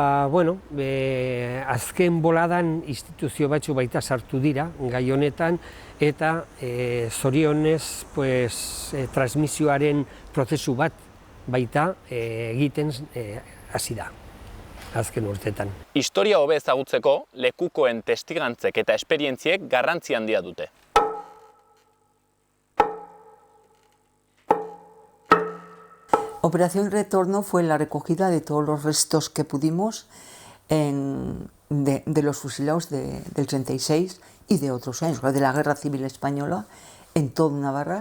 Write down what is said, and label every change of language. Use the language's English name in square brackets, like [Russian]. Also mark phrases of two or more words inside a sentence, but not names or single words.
[Basque] azken boladan instituzio batzu baita sartu dira, gai honetan, eta zorionez, transmisioaren prozesu bat baita egiten hasi da. Azken urtetan. Historia hobe ezagutzeko, lekukoen testigantzek eta esperientziek garrantzi handia dute. [Spanish] Operación Retorno fue la recogida de todos los restos que pudimos de los fusilados del 36 y de otros años, de la Guerra Civil Española, en toda Navarra.